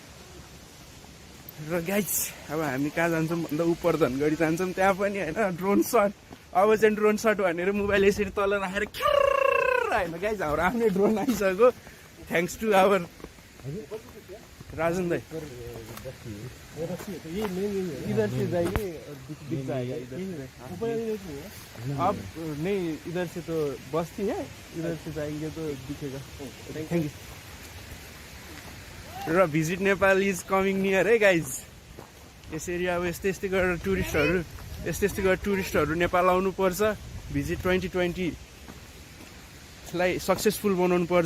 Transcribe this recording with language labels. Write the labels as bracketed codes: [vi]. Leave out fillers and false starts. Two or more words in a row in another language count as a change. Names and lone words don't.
[ne] र गाइज अब हामी कहाँ जान्छौँ भन्दा उपर धनगढी जान्छौँ. त्यहाँ पनि होइन [en] drone shot. [ne] अब चाहिँ [en] drone shot [ne] भनेर मोबाइल यसरी तल राखेर होइन गाइज हाम्रो आफ्नै ड्रोन आइसक्यो. [en] Thanks to our Rajan Dai. [hi] इधर से जाइए दिख जाएगा. अब नहीं, इधर से तो बस्ती है, इधर से जाएंगे तो दिखेगा. [en] thank you. र visit Nepal is coming near है गाइज. [ne] यसरी अब यस्तै गरेर टुरिस्टहरू नेपाल आउनुपर्छ. भिजिट 2020 लाई सक्सेसफुल बनाउनु पर्छ.